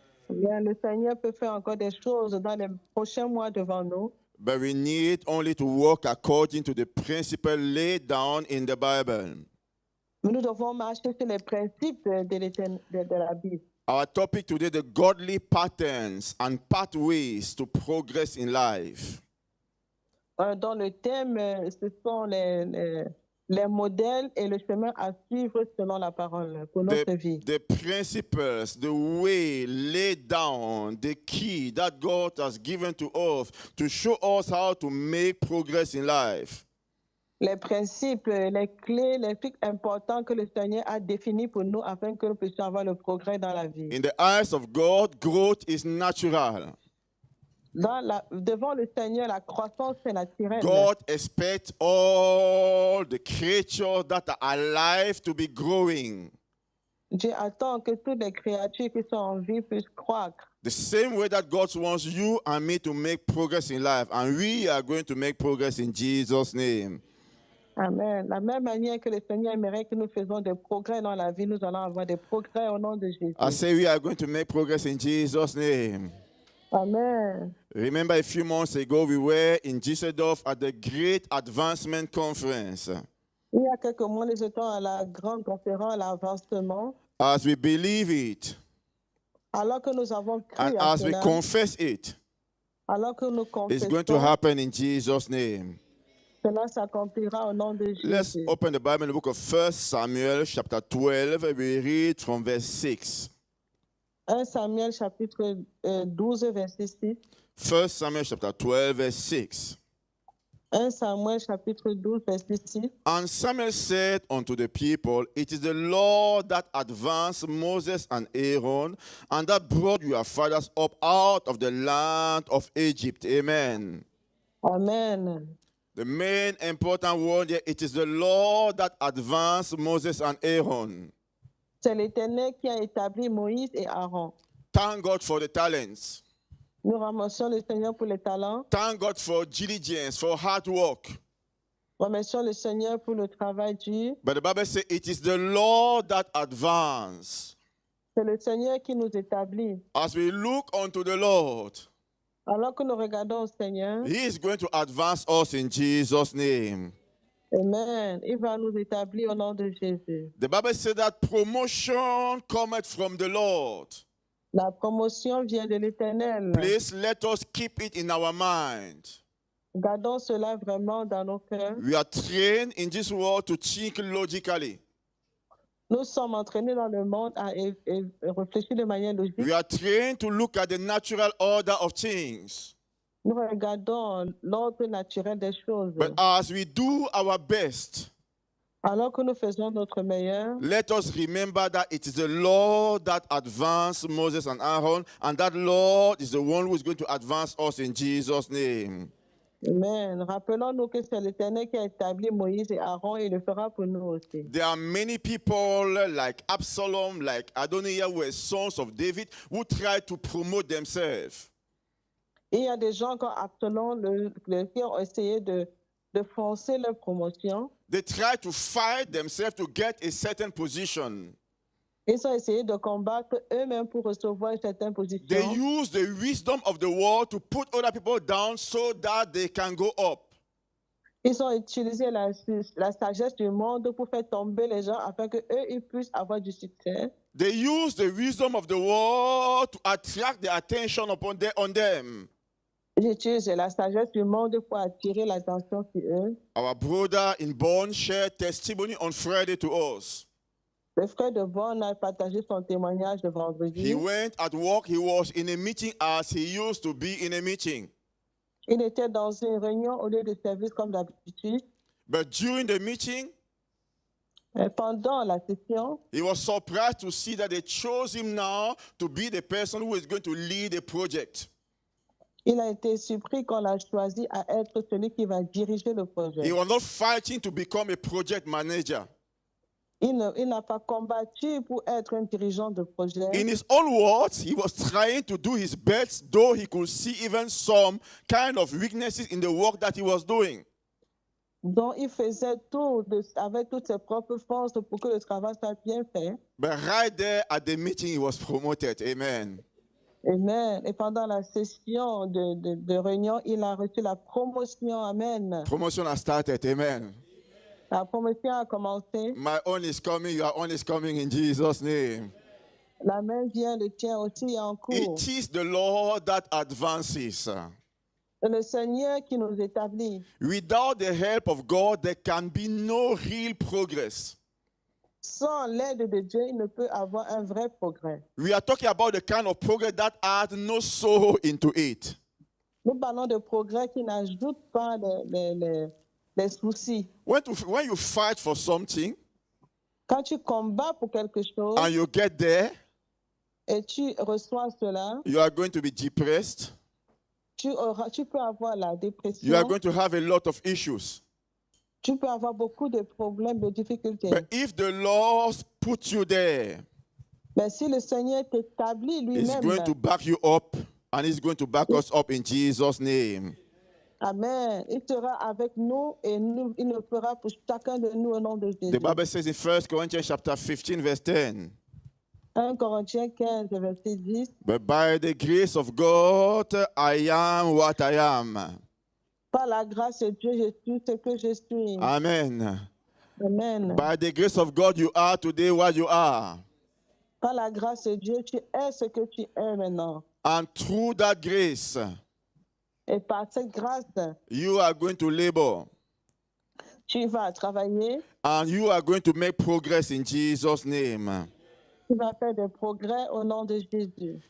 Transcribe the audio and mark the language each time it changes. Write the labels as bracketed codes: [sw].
[fr] Bien, le Seigneur peut faire encore des choses dans les prochains mois devant nous. [en] But we need only to walk according to the principle laid down in the Bible. [fr] Nous devons marcher sur les principes de la Bible. [en] Our topic today, the godly patterns and pathways to progress in life. [fr] Dans le thème, ce sont les modèles et le chemin à suivre selon la parole pour notre vie. [en] The principles, the way laid down, the key that God has given to us to show us how to make progress in life. [fr] Les principes, les clés, les trucs importants que le Seigneur a définis pour nous afin que nous puissions avoir le progrès dans la vie. [en] In the eyes of God, growth is natural. [fr] Devant le Seigneur, la croissance est naturelle. [en] God expects all the creatures that are alive to be growing. Dieu attend que toutes les créatures qui sont en vie puissent croître. The same way that God wants you and me to make progress in life, and we are going to make progress in Jesus' name. Amen. [fr] La même manière que le Seigneur aimerait que nous faisons des progrès dans la vie, nous allons avoir des progrès au nom de Jésus. [en] I say we are going to make progress in Jesus' name. Amen. Remember a few months ago, we were in Düsseldorf at the Great Advancement Conference. [fr] Il y a quelques mois, nous étions à la grande conférence, à l'avancement. [en] As we believe it, [fr] alors que nous avons cru [en] and [fr] à [en] as we [fr] cela, [en] confess it, [fr] alors que nous [en] it's going to [fr] confessons, [en] happen in Jesus' name. [fr] cela s'accomplira au nom de [en] Let's [fr] Jésus. [en] open the Bible in the book of 1 Samuel, chapter 12. We read from verse 6. [fr] 1 Samuel chapitre 12, verset 6. [en] 1 Samuel, chapter 12, verse 6. [fr] 1 Samuel chapitre 12, verset 6. [en] And Samuel said unto the people, It is the Lord that advanced Moses and Aaron, and that brought your fathers up out of the land of Egypt. Amen. Amen. The main important word here, it is the Lord that advanced Moses and Aaron. [fr] C'est l'Éternel qui a établi Moïse et Aaron. [en] Thank God for the talents. [fr] Nous remercions le Seigneur pour les talents. [en] Thank God for diligence, for hard work. [fr] Remercions le Seigneur pour le travail dur. [en] But the Bible says it is the Lord that advanced. [fr] C'est le Seigneur qui nous établit. [en] As we look unto the Lord, [fr] Alors que nous regardons au Seigneur, [en] He is going to advance us in Jesus' name. Amen. [fr] Il va nous établir au nom de Jésus. [en] The Bible says that promotion cometh from the Lord. [fr] La promotion vient de l'Éternel. [en] Please let us keep it in our mind. [fr] Gardons cela vraiment dans nos cœurs. [en] We are trained in this world to think logically. [fr] Nous sommes entraînés dans le monde à réfléchir de manière logique. [en] We are trained to look at the natural order of things. [fr] Nous regardons l'ordre naturel des choses. [en] But as we do our best, [fr] alors que nous faisons notre meilleur, [en] let us remember that it is the Lord that advanced Moses and Aaron, and that Lord is the one who is going to advance us in Jesus' name. Amen. [fr] Rappelons-nous que c'est l'Éternel qui a établi Moïse et Aaron et il le fera pour nous aussi. [en] There are many people like Absalom, like Adoniah, who were sons of David, who tried to promote themselves. [fr] Il y a des gens comme Absalom qui ont essayé de forcer leur promotion. [en] They tried to fight themselves to get a certain position. [fr] Ils ont essayé de combattre eux-mêmes pour recevoir une certaine position. [en] They use the wisdom of the world to put other people down so that they can go up. [fr] Ils ont utilisé la sagesse du monde pour faire tomber les gens afin que eux ils puissent avoir du succès. [en] They use the wisdom of the world to attract the attention on them. [fr] J'utilise la sagesse du monde pour attirer l'attention sur eux. [en] Our brother in Bonn shared testimony on Friday to us. [fr] Le frère de Bonn a partagé son témoignage de vendredi. [en] He went at work, he was in a meeting as he used to be in a meeting. [fr] Il était dans une réunion au lieu de service comme d'habitude. [en] But during the meeting, [fr] Et pendant la session, [en] he was surprised to see that they chose him now to be the person who is going to lead a project. [fr] il a été surpris qu'on l'a choisi à être celui qui va diriger le projet. [en] He was not fighting to become a project manager. [fr] Il n'a pas combattu pour être un dirigeant de projet. [en] In his own words, he was trying to do his best, though he could see even some kind of weaknesses in the work that he was doing. [fr] Donc, il faisait tout avec toutes ses propres forces pour que le travail soit bien fait. [en] But right there at the meeting, he was promoted. Amen. Amen. [fr] Et pendant la session de réunion, il a reçu la promotion. Amen. [en] Promotion has started. Amen. [fr] La promotion a commencé. [en] My own is coming. Your own is coming in Jesus' name. [fr] La main vient, le tien aussi est en cours. [en] It is the Lord that advances. [fr] C'est le Seigneur qui nous établit. [en] Without the help of God, there can be no real progress. [fr] Sans l'aide de Dieu, il ne peut avoir un vrai progrès. [en] We are talking about the kind of progress that adds no sorrow into it. [fr] Nous parlons de progrès qui n'ajoute pas les soucis. [en] When you fight for something, [fr] quand tu combats pour quelque chose, [en] and you get there, [fr] et tu reçois cela, [en] you are going to be depressed. [fr] Tu peux avoir la dépression. [en] You are going to have a lot of issues. [fr] Tu peux avoir beaucoup de problèmes, de difficultés. [en] But if the Lord puts you there, [fr] mais si le Seigneur t'établit lui-même, [en] He's going to back you up, and He's going to back us up in Jesus' name. Amen. [fr] Il sera avec nous et il le fera pour chacun de nous au nom de Jésus. [en] The Bible says in 1 Corinthians chapter 15, verse 10. [fr] 1 Corinthiens 15, verset 10. [en] But by the grace of God, I am what I am. [fr] Par la grâce de Dieu, je suis ce que je suis. Amen. Amen. [en] By the grace of God, you are today what you are. [fr] Par la grâce de Dieu, tu es ce que tu es maintenant. [en] And through that grace, [fr] et par cette grâce, [en] you are going to labor. [fr] Tu vas travailler. [en] And you are going to make progress in Jesus' name. [fr] Tu vas faire des progrès au nom de Jésus.